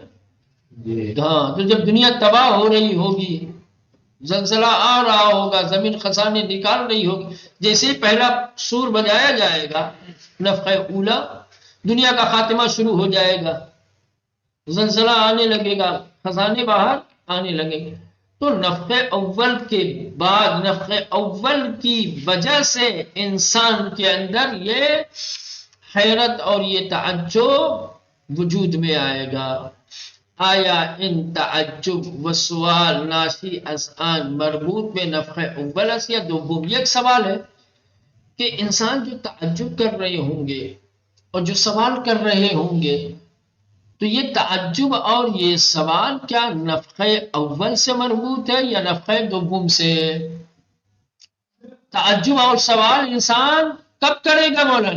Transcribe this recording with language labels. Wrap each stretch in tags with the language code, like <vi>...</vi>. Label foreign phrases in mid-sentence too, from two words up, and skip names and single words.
<ur>ہاں، تو جب دنیا تباہ ہو رہی ہوگی، زلزلہ آ رہا ہوگا، زمین خزانے نکال رہی ہوگی، جیسے ہی پہلا سور بجایا جائے گا، نفخہ اولا، دنیا کا خاتمہ شروع ہو جائے گا، زلزلہ آنے لگے گا، خزانے باہر آنے لگیں گے۔ تو نفخہ اول کے بعد، نفخہ اول کی وجہ سے انسان کے اندر یہ حیرت اور یہ تعجب وجود میں آئے گا۔</ur> <fa>آیا ان تعجب و سوال ناشی از آن مربوط میں نفخہ اول است یا دوم؟</fa> <ur>یہ ایک سوال ہے کہ انسان جو تعجب کر رہے ہوں گے اور جو سوال کر رہے ہوں گے، تو یہ تعجب اور یہ سوال کیا نفخہ اول سے مربوط ہے یا نفخہ دوم سے؟ تعجب اور سوال انسان کب کرے گا مولانا؟</ur>